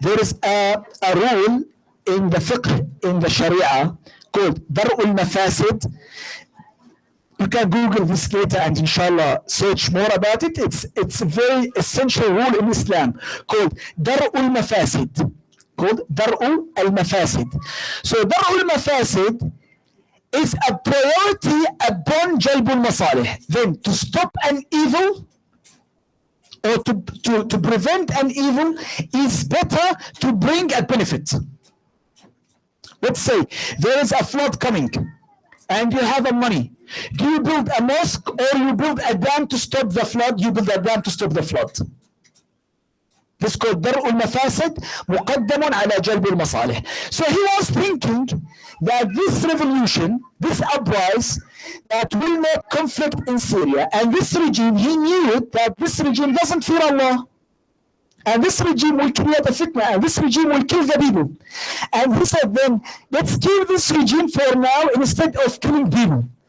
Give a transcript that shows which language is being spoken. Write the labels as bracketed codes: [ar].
[en] There is a rule in the fiqh, in the Sharia, called درء المفاسد. You can Google this later and inshallah search more about it. It's a very essential rule in Islam called درء المفاسد. Called درء المفاسد. So درء المفاسد is a priority upon جلب المصالح. Then to stop an evil or to prevent an evil is better to bring a benefit. Let's say there is a flood coming and you have a money. Do you build a mosque or you build a dam to stop the flood? You build a dam to stop the flood. This is called [ar] درء المفاسد مقدم على جلب المصالح. [en] So he was thinking that this revolution, this uprising that will make conflict in Syria, and this regime, he knew it, that this regime doesn't fear Allah. And this regime will create a fitna, and this regime will kill the people. And he said then, let's kill this regime for now instead of killing people.